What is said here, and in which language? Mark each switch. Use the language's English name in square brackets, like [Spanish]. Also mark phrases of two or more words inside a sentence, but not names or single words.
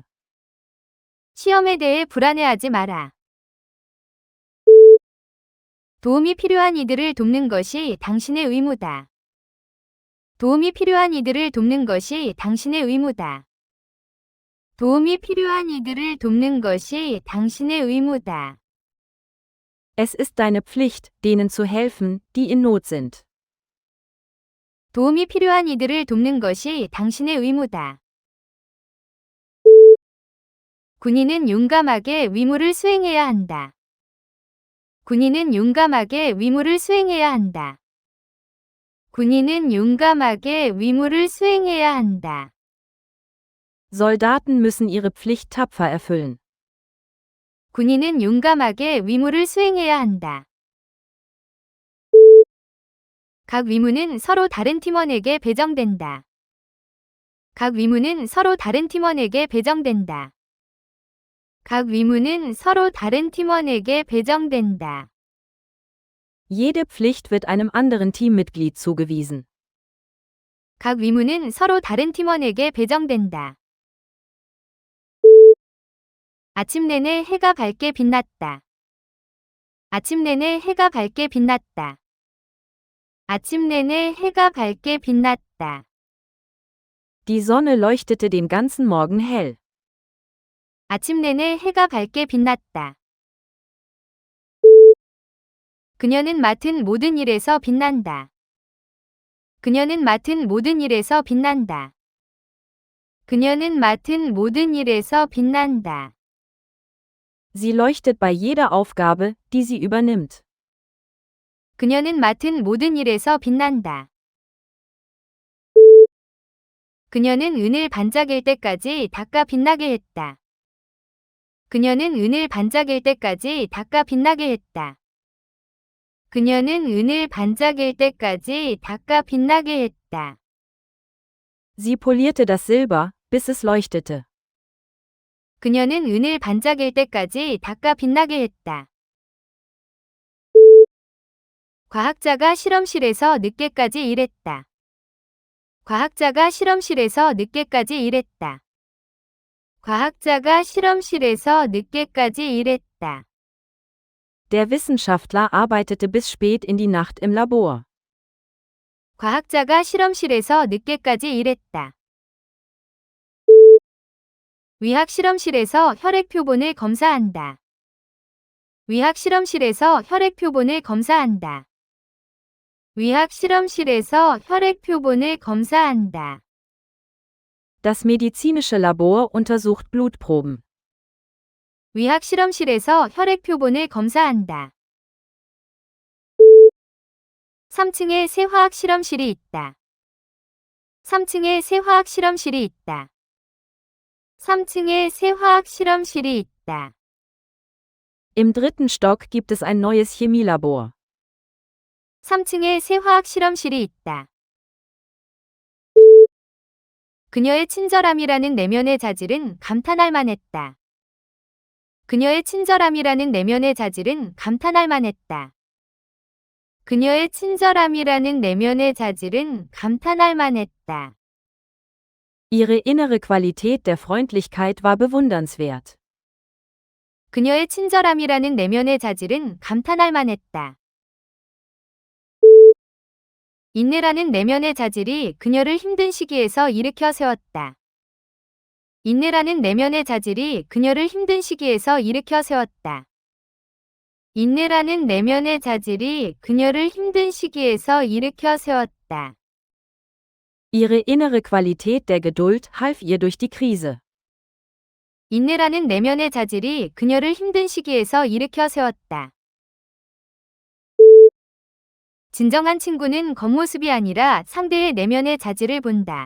[Korean] 시험에 대해 불안해하지 마라. 도움이 필요한 이들을 돕는 것이 당신의 의무다. 도움이 필요한 이들을 돕는 것이 당신의 의무다. 도움이 필요한 이들을 돕는 것이 당신의 의무다. [German] Es ist deine Pflicht, denen zu helfen, die in Not sind. [Korean] 도움이 필요한 이들을 돕는 것이 당신의 의무다. 군인은 용감하게 의무를 수행해야 한다. 군인은 용감하게 의무를 수행해야 한다. 군인은 용감하게 의무를 수행해야 한다. [German] Soldaten müssen ihre Pflicht tapfer erfüllen. [Korean] 군인은 용감하게 의무를 수행해야 한다. 각 의무는 서로 다른 팀원에게 배정된다. 각 의무는 서로 다른 팀원에게 배정된다. 각 의무는 서로 다른 팀원에게 배정된다. [German] Jede Pflicht wird einem anderen Teammitglied zugewiesen. [Korean] 각 의무는 서로 다른 팀원에게 배정된다. 아침 내내 해가 밝게 빛났다. 아침 내내 해가 밝게 빛났다. 아침 내내 해가 밝게 빛났다. [German] Die Sonne leuchtete den ganzen Morgen hell. [Korean] 아침 내내 해가 밝게 빛났다. 그녀는 맡은 모든 일에서 빛난다. 그녀는 맡은 모든 일에서 빛난다. 그녀는 맡은 모든 일에서 빛난다. [German] Sie leuchtet bei jeder Aufgabe, die sie übernimmt. [Korean] 그녀는 맡은 모든 일에서 빛난다. 그녀는 은을 반짝일 때까지 닦아 빛나게 했다. 그녀는 은을 반짝일 때까지 닦아 빛나게 했다. 그녀는 은을 반짝일 때까지 닦아 빛나게 했다. [German] Sie polierte das Silber, bis es leuchtete. [Korean] 그녀는 은을 반짝일 때까지 닦아 빛나게 했다. 과학자가 실험실에서 늦게까지 일했다. 과학자가 실험실에서 늦게까지 일했다. 과학자가 실험실에서 늦게까지 일했다. [German] Der Wissenschaftler arbeitete bis spät in die Nacht im Labor. [Korean] 과학자가 실험실에서 늦게까지 일했다. 위학 실험실에서 혈액 표본을 검사한다. 위학 실험실에서 혈액 표본을 검사한다. 위학 실험실에서 혈액 표본을 검사한다. [German] Das medizinische Labor untersucht Blutproben. [Korean] 위학 실험실에서 혈액 표본을 검사한다. 3층에 새 화학 실험실이 있다. 3층에 새 화학 실험실이 있다. 3층에 새 화학 실험실이 있다. [German] Im dritten Stock gibt es ein neues Chemielabor. [Korean] 3층에 새 화학 실험실이 있다. 그녀의 친절함이라는 내면의 자질은 감탄할 만했다. 그녀의 친절함이라는 내면의 자질은 감탄할 만했다. 그녀의 친절함이라는 내면의 자질은 감탄할 만했다. [German] Ihre innere Qualität der Freundlichkeit war bewundernswert. [Korean] 그녀의 친절함이라는 내면의 자질은 감탄할 만했다. 인내라는 내면의 자질이 그녀를 힘든 시기에서 일으켜 세웠다. 인내라는 내면의 자질이 그녀를 힘든 시기에서 일으켜 세웠다. 인내라는 내면의 자질이 그녀를 힘든 시기에서 일으켜 세웠다. [German] Ihre innere Qualität der Geduld half ihr durch die Krise. [Korean] 인내라는 내면의 자질이 그녀를 힘든 시기에서 일으켜 세웠다. 진정한 친구는 겉모습이 아니라 상대의 내면의 자질을 본다.